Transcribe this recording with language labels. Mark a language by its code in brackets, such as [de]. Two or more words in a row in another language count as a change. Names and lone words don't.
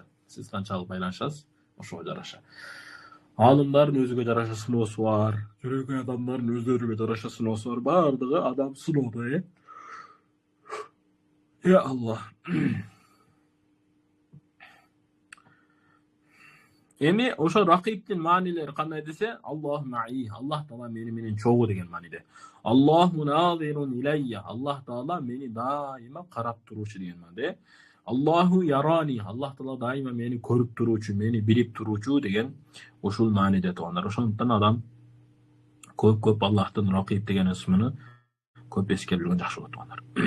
[ky] Сиз канчалык байланышасыз, ошого жараша. Алымдардын өзүгө жараша сыноосу бар, жүрөгөн адамдардын өздөрүгө жараша сыноосу бар. Бардыгы адам сыноодо, Аллах. Эми ошо ракиптин маанилери кандай десе, [ar] الله معي, [ky] Аллах Таала мени менен чогуу деген мааниде. [ar] الله ناظر إلي, [ky] Аллах Таала мени дайыма карап туруучу деген мааниде. [ar] الله يراني, [ky] Аллах Таала дайыма мени көрүп туруучу, мени билип туруучу деген ушул мааниде туугандар. Ошондуктан адам көп Аллахтын ракип деген ысмын көп эске билген жакшы болот туугандар.